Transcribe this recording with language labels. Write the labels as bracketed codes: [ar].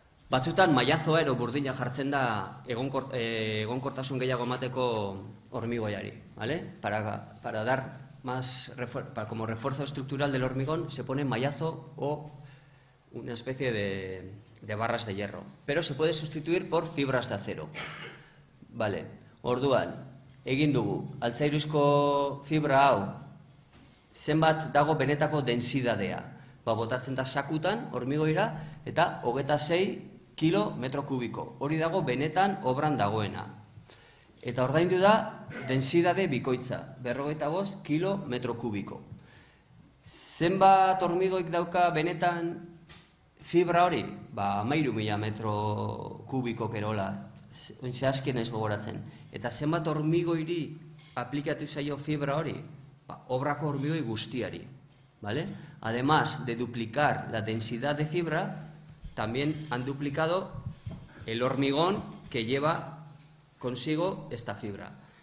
[eu] Batzutan mailazoa ero burdina jartzen da egonkortasun gehiago emateko hormigoiari, [es] Para dar más, como refuerzo estructural del hormigón, se pone mallazo o una especie de de barras de hierro, pero se puede sustituir por fibras de acero. [eu] Vale, orduan, egin dugu, altzairuzko fibra hau, zenbat dago benetako densidadea. Botatzen da sakutan, hormigoira, eta 26 kilo metro kubiko. Hori dago benetan obran dagoena. Eta ordaindu da densidade bikoitza, 45 kilo metro kubiko. Zenbat hormigoik dauka benetan fibra hori? 13.000 metro kubiko kerola, zehazkien ez gogoratzen. Eta zenbat hormigoiri aplikatu zaio fibra hori? Obrako hormigoi guztiari. [es] Además de duplicar la densidad de fibra, también han duplicado el hormigón que lleva consigo esta fibra.